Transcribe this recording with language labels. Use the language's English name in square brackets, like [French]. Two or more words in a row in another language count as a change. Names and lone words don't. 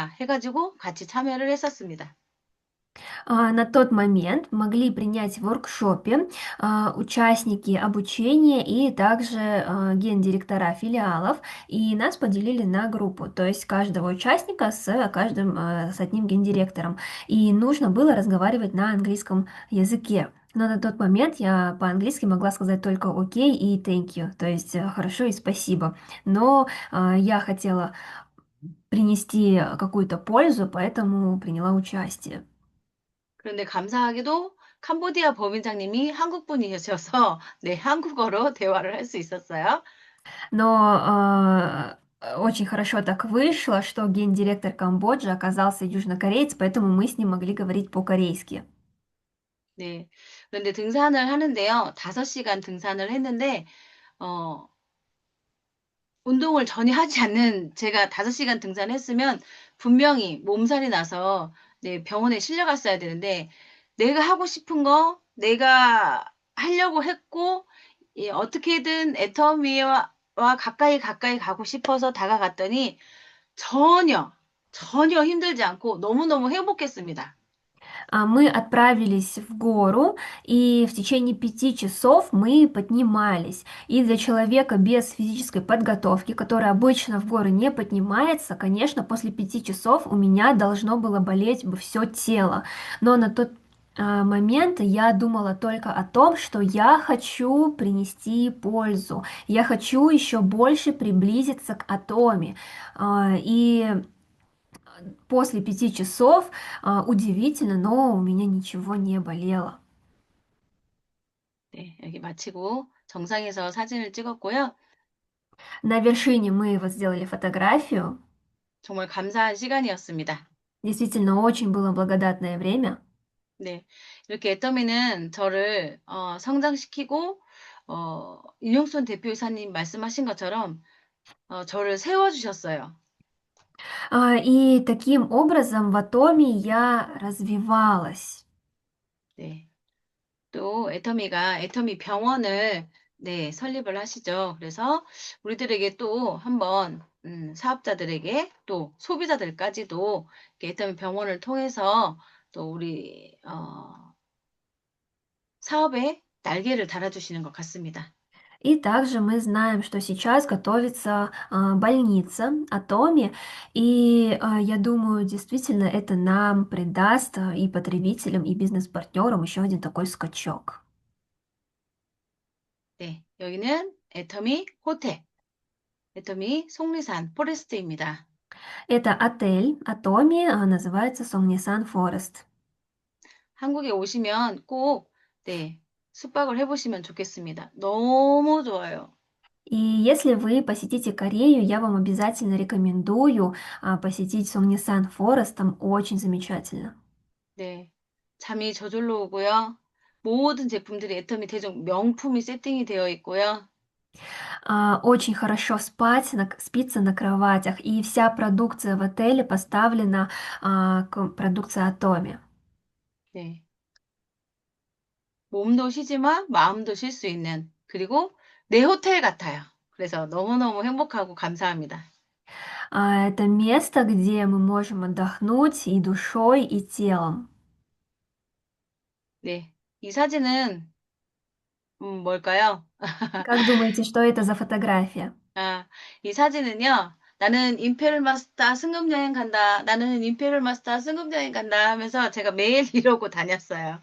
[Korean] 해가지고 같이 참여를 했었습니다. [Russian] На тот момент могли принять в воркшопе участники обучения и также гендиректора филиалов, и нас поделили на группу, то есть каждого участника с одним гендиректором, и нужно было разговаривать на английском языке. Но на тот момент я по-английски могла сказать только окей и [English] thank you, [Russian] то есть хорошо и спасибо. Но я хотела принести какую-то пользу, поэтому приняла участие. [Korean] 그런데 감사하게도 캄보디아 법인장님이 한국 분이셔서, 네, 한국어로 대화를 할 수 있었어요. [Russian] Но очень хорошо так вышло, что гендиректор Камбоджи оказался южнокореец, поэтому мы с ним могли говорить по-корейски. [Korean] 네. 그런데 등산을 하는데요. 5시간 등산을 했는데, 어, 운동을 전혀 하지 않는 제가 5시간 등산했으면 분명히 몸살이 나서, 네, 병원에 실려갔어야 되는데, 내가 하고 싶은 거, 내가 하려고 했고, 예, 어떻게든 애터미와 가까이 가까이 가고 싶어서 다가갔더니 전혀 힘들지 않고 너무너무 행복했습니다. [Russian] Мы отправились в гору, и в течение 5 часов мы поднимались. И для человека без физической подготовки, который обычно в горы не поднимается, конечно, после 5 часов у меня должно было болеть бы все тело. Но на тот момент я думала только о том, что я хочу принести пользу, я хочу еще больше приблизиться к Атоме. И после 5 часов, удивительно, но у меня ничего не болело. [Korean] 네, 여기 마치고 정상에서 사진을 찍었고요. [Russian] На вершине мы вот сделали фотографию. [Korean] 정말 감사한 시간이었습니다. [Russian] Действительно, очень было благодатное время. [Korean] 네, 이렇게 애터미는 저를 성장시키고 윤영순 대표이사님 말씀하신 것처럼 저를 세워주셨어요. [Russian] И таким образом в Атоме я развивалась. [Korean] 네, 또 애터미 병원을 네, 설립을 하시죠. 그래서 우리들에게 또 한번 사업자들에게 또 소비자들까지도 이렇게 애터미 병원을 통해서 또 우리 사업에 날개를 달아주시는 것 같습니다. [Russian] И также мы знаем, что сейчас готовится больница Атоми, и я думаю, действительно это нам придаст и потребителям, и бизнес-партнерам еще один такой скачок. [Korean] 네, 여기는 애터미 호텔, 애터미 속리산 포레스트입니다. [Russian] Это отель Атоми, называется Сомнисан Форест. [Korean] 한국에 오시면 꼭, 네, 숙박을 해보시면 좋겠습니다. 너무 좋아요. [Russian] И если вы посетите Корею, я вам обязательно рекомендую посетить Сомнисан Форест, там очень замечательно. [Korean] 네, 잠이 저절로 오고요. 모든 제품들이 애터미 대중 명품이 세팅이 되어 있고요. [Russian] Очень хорошо спать, спится на кроватях, и вся продукция в отеле поставлена к продукции Атоми. [Korean] 네, 몸도 쉬지만 마음도 쉴 수 있는, 그리고 내 호텔 같아요. 그래서 너무너무 행복하고 감사합니다. [Russian] Это место, где мы можем отдохнуть и душой, и телом. [Korean] 네, 이 사진은 뭘까요? [Russian] Как думаете, что это за фотография? [Korean] 아, 이 사진은요, 나는 임페리얼 마스터 승급 여행 간다. 나는 임페리얼 마스터 승급 여행 간다 하면서 제가 매일 이러고 다녔어요.